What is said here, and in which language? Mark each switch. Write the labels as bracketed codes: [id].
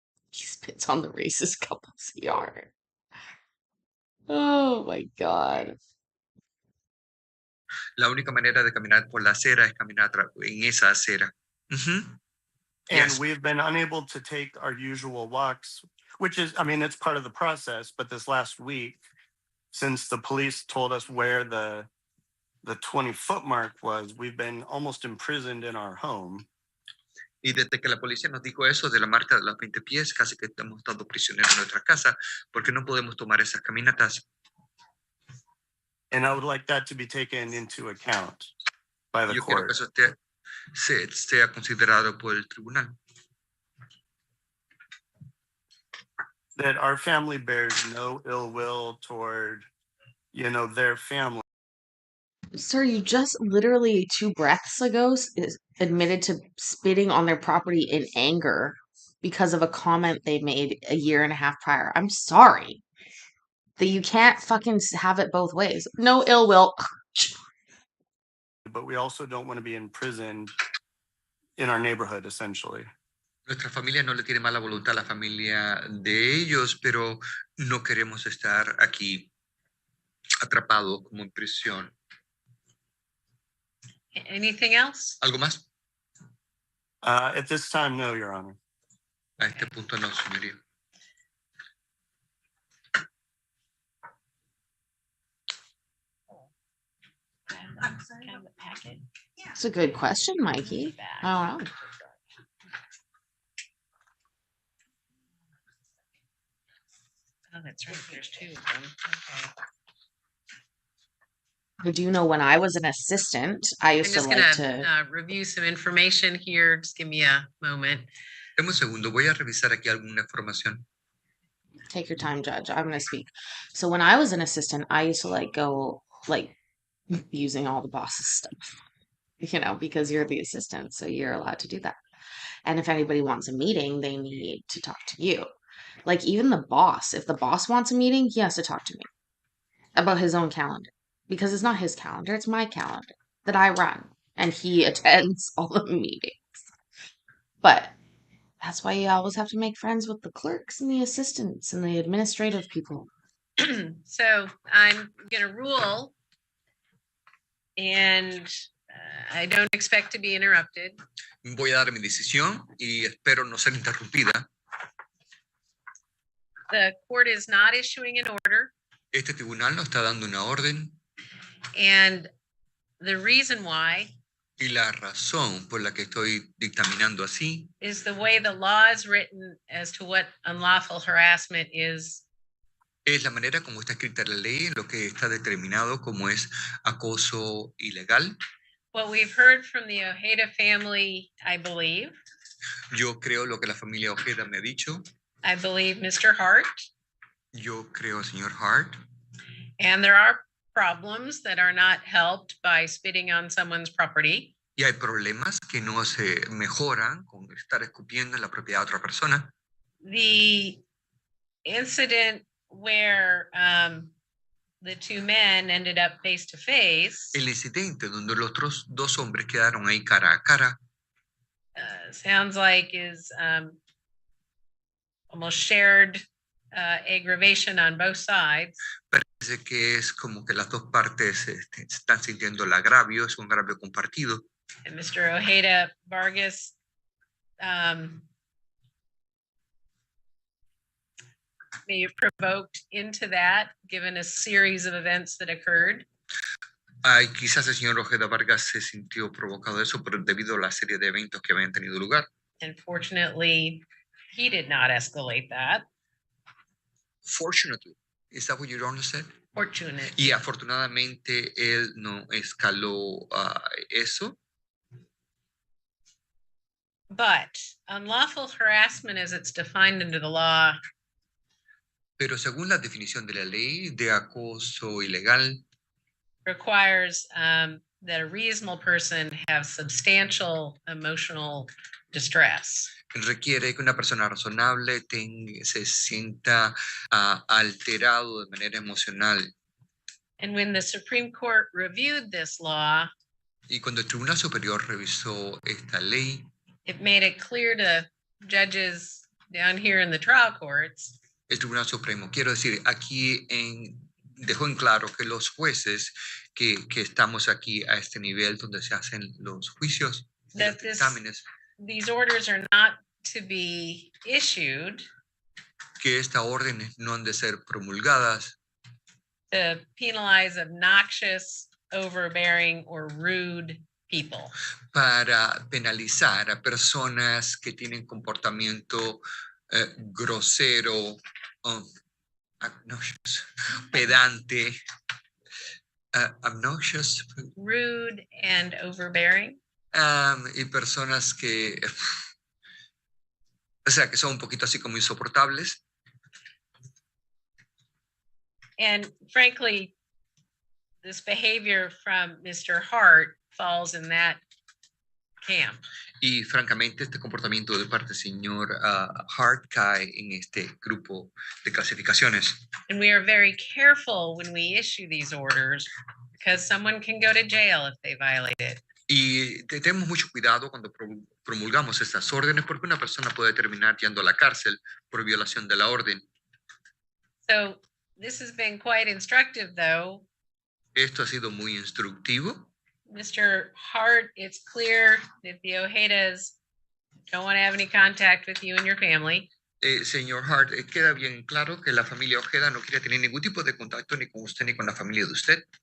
[en] He spits on the racist couple's yard. Oh my God. [es] La única manera de caminar por la acera es caminar en esa acera. [en] And Yes. we've been unable to take our usual walks, which is, I mean, it's part of the process. But this last week, since the police told us where the 20-foot mark was, we've been almost imprisoned in our home. [es] Y desde que la policía nos dijo eso de la marca de los 20 pies, casi que hemos estado prisioneros en nuestra casa, porque no podemos tomar esas caminatas. [en] And I would like that to be taken into account by the [es] Yo quiero [en] court. [es] que eso sea considerado por el tribunal. [en] That our family bears no ill will toward, their family. Sir, you just literally 2 breaths ago admitted to spitting on their property in anger because of a comment they made a year and a half prior. I'm sorry that you can't fucking have it both ways. No ill will. But we also don't want to be imprisoned in our neighborhood, essentially. [es] Nuestra familia no le tiene mala voluntad a la familia de ellos, pero no queremos estar aquí atrapados como en prisión. [en] Anything else? [es] ¿Algo más? [en] At this time, no, Your Honor. [es] A este punto no, señoría. [en] I'm sorry. Kind of the packet. It's a good question, Mikey. I don't know. Oh, that's right. There's two of them. Okay. I do know when I was an assistant, I I'm used to just like gonna to review some information here. Just give me a moment. [es] Dame un segundo, voy a revisar aquí alguna información. [en] take your time, Judge. I'm gonna speak. So when I was an assistant, I used to like go like using all the boss's stuff, because you're the assistant, so you're allowed to do that. And if anybody wants a meeting, they need to talk to you. Like even the boss, if the boss wants a meeting, he has to talk to me about his own calendar because it's not his calendar, it's my calendar that I run and he attends all the meetings. But that's why you always have to make friends with the clerks and the assistants and the administrative people. So I'm gonna rule, and I don't expect to be interrupted. [es] Voy a dar mi decisión y espero no ser interrumpida. [en] The court is not issuing an order, [es] Este tribunal no está dando una orden [en] and the reason why [es] y la razón por la que estoy dictaminando así [en] is the way the law is written as to what unlawful harassment is. [es] es la manera como está escrita la ley, lo que está determinado como es acoso ilegal. [en] What we've heard from the Ojeda family, I believe. [es] Yo creo lo que la familia Ojeda me ha dicho. [en] I believe Mr. Hart. [es] Yo creo, señor Hart. [en] And there are problems that are not helped by spitting on someone's property. [es] Y hay problemas que no se mejoran con estar escupiendo en la propiedad de otra persona. [en] The incident where the two men ended up face to face [es] El incidente donde los otros dos hombres quedaron ahí cara a cara [en] sounds like is almost shared aggravation on both sides. [es] parece que es como que las dos partes están sintiendo el agravio, es un agravio compartido. [en] And Mr. Ojeda Vargas may have provoked into that, given a series of events that occurred. [es] Ay, quizás el señor Ojeda Vargas se sintió provocado de eso, pero debido a la serie de eventos que habían tenido lugar. [en] Unfortunately, he did not escalate that. Fortunately, is that what your honor said? Fortunate. [es] Y afortunadamente él no escaló eso. [en] But unlawful harassment as it's defined under the law [es] Pero según la definición de la ley de acoso ilegal, [en] requires that a reasonable person have substantial emotional distress. [es] requiere que una persona razonable se sienta alterado de manera emocional. [en] And when the Supreme Court reviewed this law, [es] Y cuando el Tribunal Superior revisó esta ley, [en] it made it clear to judges down here in the trial courts [es] el Tribunal Supremo, quiero decir, aquí dejó en claro que los jueces que estamos aquí a este nivel donde se hacen los juicios, [en] that [es] los exámenes, [en] these orders are not to be issued [es] que estas órdenes no han de ser promulgadas [en] to penalize obnoxious, overbearing, or rude people. [es] para penalizar a personas que tienen comportamiento grosero, obnoxious, pedante, obnoxious, [en] Rude and overbearing. [es] y personas que, o sea, que son un poquito así como insoportables. [en] And frankly, this behavior from Mr. Hart falls in that camp. [es] Y francamente, este comportamiento de parte del señor Hart cae en este grupo de clasificaciones. [en] And we are very careful when we issue these orders because someone can go to jail if they violate it. [es] Y tenemos mucho cuidado cuando promulgamos estas órdenes porque una persona puede terminar yendo a la cárcel por violación de la orden. [en] So this has been quite instructive, though. [es] Esto ha sido muy instructivo. [en] Mr. Hart, it's clear that the Ojedas don't want to have any contact with you and your family. [es] Señor Hart, queda bien claro que la familia Ojeda no quiere tener ningún tipo de contacto ni con usted ni con la familia de usted.